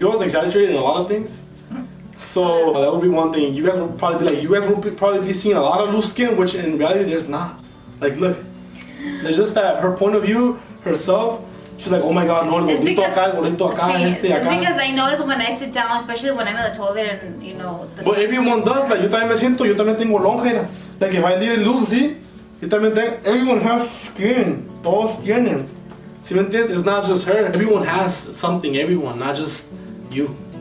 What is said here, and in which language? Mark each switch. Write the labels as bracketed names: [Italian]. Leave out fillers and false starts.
[English] Girls exaggerate in a lot of things. So that would be one thing. You guys will probably be like, probably be seeing a lot of loose skin, which in reality there's not. Like look, there's just that her point of view, herself, she's like, oh my god, no, it's because, it's because I notice when I sit down, especially when I'm in the toilet and you know. But everyone does, like [Spanish] yo también me siento, yo también tengo lonja, [English] like if I leave it loose [Spanish] así, yo también tengo, [English] everyone has skin, [Spanish] todos tienen. ¿Sí me entiendes? [English] It's not just her, everyone has something, everyone, not just you.